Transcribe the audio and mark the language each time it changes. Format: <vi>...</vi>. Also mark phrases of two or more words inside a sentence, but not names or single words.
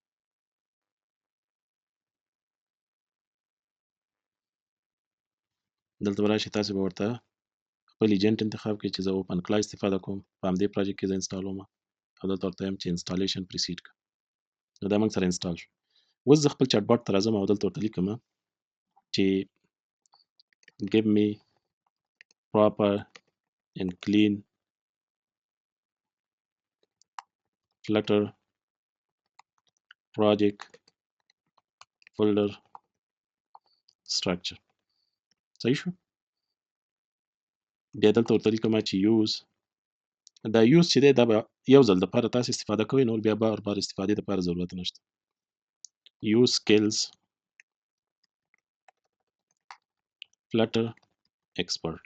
<ps>دلته به راشئ تاسو به ورته خپل ایجنټ انتخاب کړئ چې زه اوپن کلا استفاده کوم. په همدې پروجیکټ کې زه انسټالوم او دلته ورته وایم چې انسټالیشن پریسیډ کړه. نو دا موږ سره انسټال شو. اوس زه خپل چټ باټ ته راځم او دلته ورته لیکم چې</ps> <en>give me proper and clean Flutter project folder structure.</en> <ps>صحیح شو؟ بیا دلته ورته لیکم چې یوز دا یوز چې دی دا به یو ځل دپاره تاسو استفاده کوئ، نور بیا بار بار استفادې دپاره ضرورت نشته.</ps> <en>use skills Flutter expert.</en>